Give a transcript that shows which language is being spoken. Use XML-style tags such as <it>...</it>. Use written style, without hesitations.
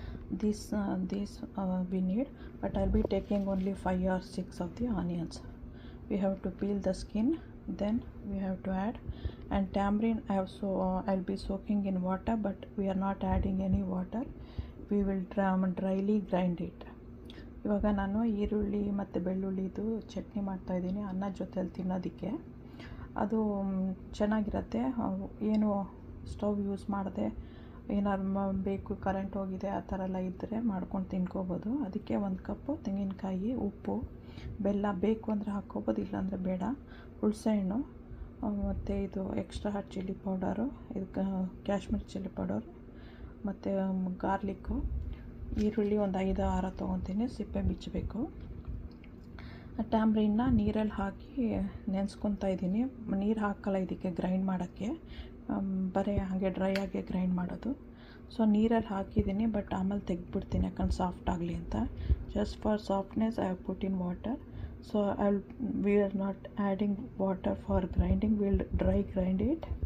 <en>These we need, but I'll be taking only 5 or 6 of the onions. We have to peel the skin, then we have to add. And tamarind I'll be soaking in water, but we are not adding any water. We will dryly grind it.</en> <kn>ಇವಾಗ ನಾನು ಈರುಳ್ಳಿ ಮತ್ತು ಬೆಳ್ಳುಳ್ಳಿದು ಚಟ್ನಿ ಮಾಡ್ತಾಯಿದ್ದೀನಿ ಅನ್ನ ಜೊತೆಲಿ ತಿನ್ನೋದಕ್ಕೆ. ಅದು ಚೆನ್ನಾಗಿರುತ್ತೆ. ಏನು ಸ್ಟವ್ ಯೂಸ್ ಮಾಡದೆ ಏನಾದ್ರು ಬೇಕು ಕರೆಂಟ್ ಹೋಗಿದೆ ಆ ಥರ ಎಲ್ಲ ಇದ್ದರೆ ಮಾಡ್ಕೊಂಡು ತಿನ್ಕೋಬೋದು. ಅದಕ್ಕೆ 1 ಕಪ್ಪು ತೆಂಗಿನಕಾಯಿ, ಉಪ್ಪು, ಬೆಲ್ಲ ಬೇಕು ಅಂದರೆ ಹಾಕ್ಕೋಬೋದು, ಇಲ್ಲಾಂದರೆ ಬೇಡ. ಹುಣಸೆಹಣ್ಣು ಮತ್ತು ಇದು ಎಕ್ಸ್ಟ್ರಾ ಹಾಟ್ ಚಿಲ್ಲಿ ಪೌಡರು, ಇದು ಕಾಶ್ಮೀರಿ ಚಿಲ್ಲಿ ಪೌಡರ್, ಮತ್ತು ಗಾರ್ಲಿಕ್ಕು, ಈರುಳ್ಳಿ ಒಂದು 5-6 ತೊಗೊತೀನಿ, ಸಿಪ್ಪೆ ಬಿಚ್ಚಬೇಕು. ಟ್ಯಾಮ್ರಿನ್ನ ನೀರಲ್ಲಿ ಹಾಕಿ ನೆನೆಸ್ಕೊತಾ ಇದ್ದೀನಿ. ನೀರು ಹಾಕಲ್ಲ ಇದಕ್ಕೆ ಗ್ರೈಂಡ್ ಮಾಡೋಕ್ಕೆ, ಬರೀ ಹಾಗೆ ಡ್ರೈ ಆಗಿ ಗ್ರೈಂಡ್ ಮಾಡೋದು. ಸೊ ನೀರಲ್ಲಿ ಹಾಕಿದ್ದೀನಿ, ಬಟ್ ಆಮೇಲೆ ತೆಗೆದ್ಬಿಡ್ತೀನಿ ಯಾಕಂದ್ರೆ ಸಾಫ್ಟ್ ಆಗಲಿ ಅಂತ.</kn> <en>Just for softness I have put in water. So we are not adding water for grinding, we'll dry grind it.</en>